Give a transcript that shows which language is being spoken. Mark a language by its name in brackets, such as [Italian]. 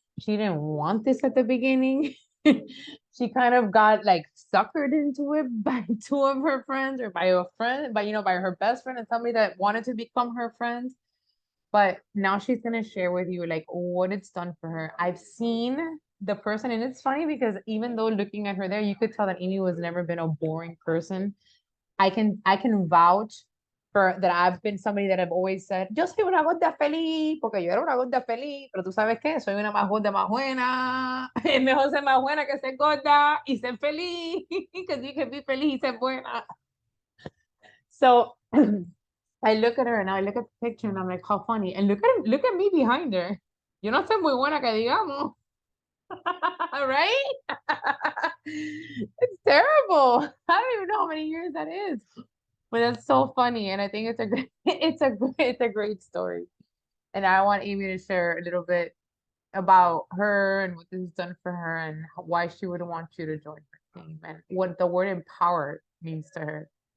[English] She didn't want this at the beginning. She kind of got like suckered into it by 2 of her friends or by a friend, by her best friend and somebody that wanted to become her friend. But now she's gonna share with you like what it's done for her. I've seen the person, and it's funny because even though looking at her there, you could tell that Amy was never been a boring person. I can vouch for that. I've been somebody that I've always said, [Spanish] yo soy una gorda feliz, porque yo era una gorda feliz, pero tú sabes qué, soy una más gorda más buena. Es mejor ser más buena que ser gorda y ser feliz, [English] because you can be [Spanish] feliz y ser buena. So [English] I look at her and I look at the picture and I'm like, how funny. And look at me behind her. [Spanish] Yo no soy muy buena que digamos. [English] Right? It's terrible. I don't even know how many years that is. But that's so funny. And I think it's a great, it's a great story. And I want Amy to share a little bit about her and what this has done for her and why she would want you to join her team and what the word empowered means to her.